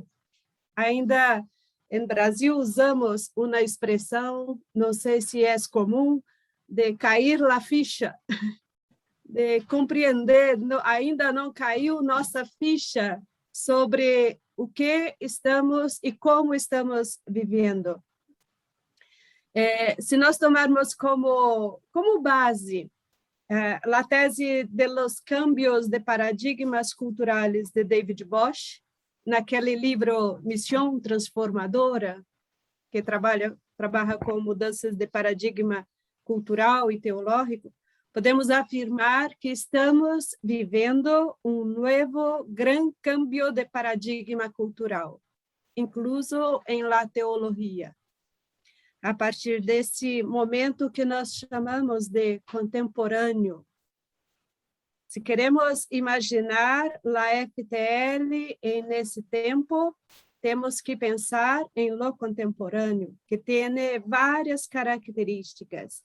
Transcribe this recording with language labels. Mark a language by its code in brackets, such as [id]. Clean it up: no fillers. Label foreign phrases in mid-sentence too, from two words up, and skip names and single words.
[pt] Ainda em Brasil usamos uma expressão, não sei se é comum, de cair a ficha, de compreender, ainda não caiu nossa ficha sobre o que estamos e como estamos vivendo. Se nós tomarmos como base a tese [es] de los cambios [pt] de paradigmas culturais de David Bosch, naquele livro Missão Transformadora, que trabalha com mudanças de paradigma cultural e teológico, podemos afirmar que estamos vivendo um novo grande cambio de paradigma cultural, incluso em la teologia. A partir desse momento que nós chamamos de contemporâneo. Se queremos imaginar a FTL nesse tempo, temos que pensar em lo contemporâneo, que tem várias características.